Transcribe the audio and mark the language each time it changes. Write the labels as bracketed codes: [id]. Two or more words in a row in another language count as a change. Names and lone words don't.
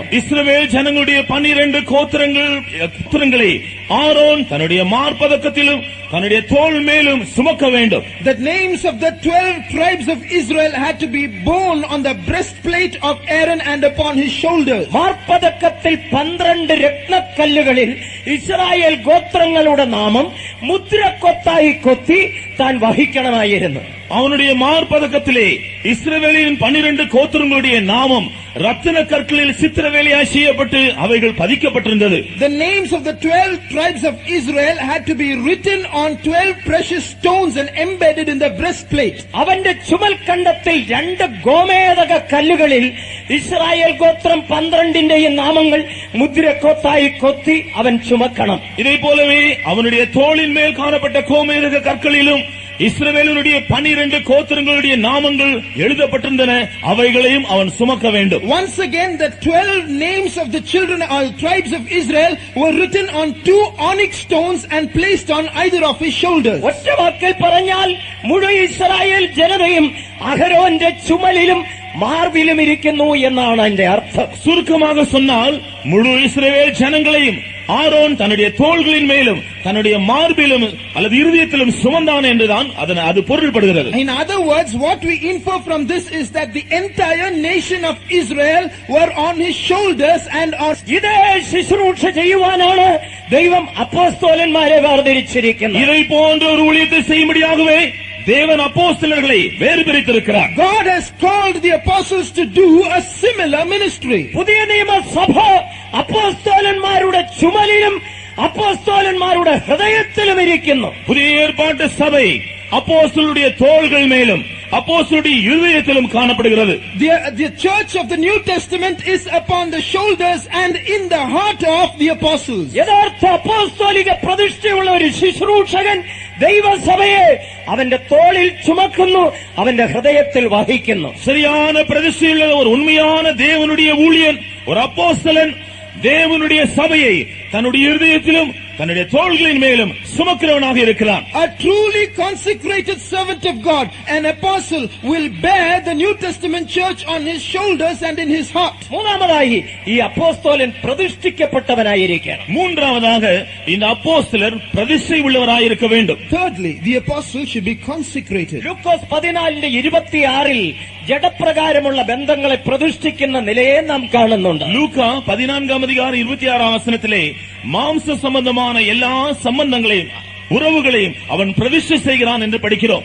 [ta] இஸ்ரவேல் ஜனங்களுடைய 12 கோத்திரங்களை ஆரோன் தன்னுடைய மார்பதக்கத்திலும் தன்னுடைய தோள் மேலும் சுமக்க வேண்டும். [en] The names of the 12 tribes of Israel had to be borne on the breastplate of Aaron and upon his shoulders. [ml] മാർപ്പതക്കത്തിൽ 12 രത്നക്കല്ലുകളിൽ ഇസ്രായേൽ ഗോത്രങ്ങളുടെ നാമം മുദ്രക്കൊത്തായി കൊത്തി താൻ വഹിക്കണമായിരുന്നു. [ta] அவனுடைய மார்பதக்கத்திலே இஸ்ரவேலின் 12 கோத்திரங்களுடைய நாமம் ரத்தின கற்களில் சித்திரவேலையாய் செய்யப்பட்டு அவைகள் பதிக்கப்பட்டிருந்தது. [en] The names of the 12 tribes of Israel had to be written on 12 precious stones and embedded in the breastplate. [ml] അവന്റെ ചുമൽക്കണ്ടത്തിൽ 2 ഗോമേതക കല്ലുകളിൽ ഇസ്രായേൽ ഗോത്രം 12ന്റെയും നാമങ്ങൾ മുദ്രക്കൊത്തായി കൊത്തി അവൻ ചുമക്കണം. [ta] இதை போலவே அவனுடைய தோளின் மேல் காணப்பட்ட கோமேதக கற்களிலும் இஸ்ரவேலுடைய 12 கோத்திரங்களுடைய நாமங்கள் எழுதப்பட்டிருந்தன, அவைகளையும் அவன் சுமக்க வேண்டும். [en] Once again the 12 names of the children or tribes of Israel were written on 2 onyx stones and placed on either of his shoulders. [ml] ഒറ്റ വാക്കിൽ പറഞ്ഞാൽ മുഴു ഇസ്രായേൽ ജനതയും അഹരോന്റെ ചുമലിലും മാർവിലും ഇരിക്കുന്നു എന്നാണ് അതിന്റെ അർത്ഥം. [ta] சுருக்கமாக சொன்னால் முழு இஸ்ரவேல் ஜனங்களையும் ஆரோன் தன்னுடைய தோள்களின் மேலும் தன்னுடைய மார்பிலும் அல்லது இருதயத்திலும் சுமந்தான் என்றுதான் அது பொருள்படுகிறது. [en] In other words, what we infer from this is that the entire nation of Israel were on his shoulders and on. [ml] ഇതേ ശുശ്രൂഷ ചെയ്യുവാനാണ് ദൈവം അപ്പോസ്തലന്മാരെ വേർതിരിച്ചിരിക്കുന്നത്. [ta] இதை போன்ற ஒரு ஊழியத்தை செய்யும்படியாகவே தேவன் அப்போஸ்தலர்களை வேறு பிரித்திருக்கிறார். [en] God has called the apostles to do a similar ministry. [ml] പുതിയ നിയമസഭ അപ്പോസ്തലന്മാരുടെ ചുമലിലും അപ്പോസ്തലന്മാരുടെ ഹൃദയത്തിലും ഇരിക്കുന്നു. [ta] புதிய ஏற்பாட்டு சபை அப்போஸ்தலருடைய தோள்கள் மேலும் அப்போஸ்தலருடைய இருதயத்திலும் காணப்படுகிறது. [en] The church of the New Testament is upon the shoulders and in the heart of the apostles. [ml] യഥാർത്ഥ അപ്പോസ്തോലിക പ്രതിഷ്ഠയുള്ള ഒരു ശുശ്രൂഷകൻ ദൈവസഭയെ അവന്റെ തോളിൽ ചുമക്കുന്നു, അവന്റെ ഹൃദയത്തിൽ വഹിക്കുന്നു. [ta] சரியான பிரதிஷ்டையுள்ள ஒரு உண்மையான தேவனுடைய ஊழியன், ஒரு அப்போஸ்தலன் தேவனுடைய சபையை தன்னுடைய இருதயத்திலும் தன்னுடைய தோள்களின் மேலும் சுமக்கிறவனாக இருக்கிறான். [en] A truly consecrated servant of God, an apostle, will bear the New Testament church on his shoulders and in his heart. [ml] മൂന്നാമതായി ഈ അപ്പോസ്തലൻ പ്രതിഷ്ഠിക്കപ്പെട്ടവനായിരിക്കണം. [ta] மூன்றாவதாக இந்த அப்போஸ்தலர் பிரதிஷ்டை உள்ளவராயிருக்க வேண்டும். [en] Thirdly, the apostle should be consecrated. [ml] ലൂക്കോസ് 14:26 ജഡപ്രകാരമുള്ള ബന്ധങ്ങളെ പ്രതിഷ്ഠിക്കുന്ന നിലയെ നാം കാണുന്നുണ്ട്. [ta] லூக்கா 14:26 மாம்ச சம்பந்தமான எல்லா சம்பந்தங்களையும் உறவுகளையும் அவன் பிரதிஷ்டை செய்கிறான் என்று படிக்கிறோம்.